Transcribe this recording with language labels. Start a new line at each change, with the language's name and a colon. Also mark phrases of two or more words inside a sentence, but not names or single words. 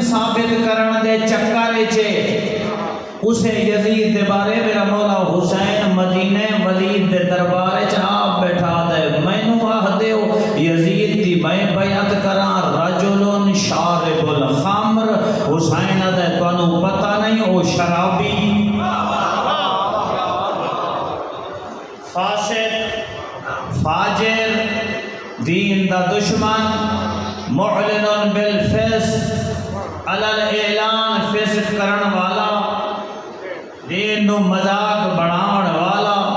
Punjabi: ثابت کرن دے چکرے چے اسے یزید دے بارے میرا مولا حسین مدینہ ولید دے دربارے چ آپ بیٹھا دے مینوں آہ دیو یزید دی میں بیعت کراں
Arabic: رجل شارب الخمر
Punjabi: حسین دے تانوں پتہ نہیں او شرابی فاسق فاجر دین دا دشمن
Arabic: معلن بالفسق علی الاعلان
Punjabi: فسق کرن والا دین نو مذاق بڑھان والا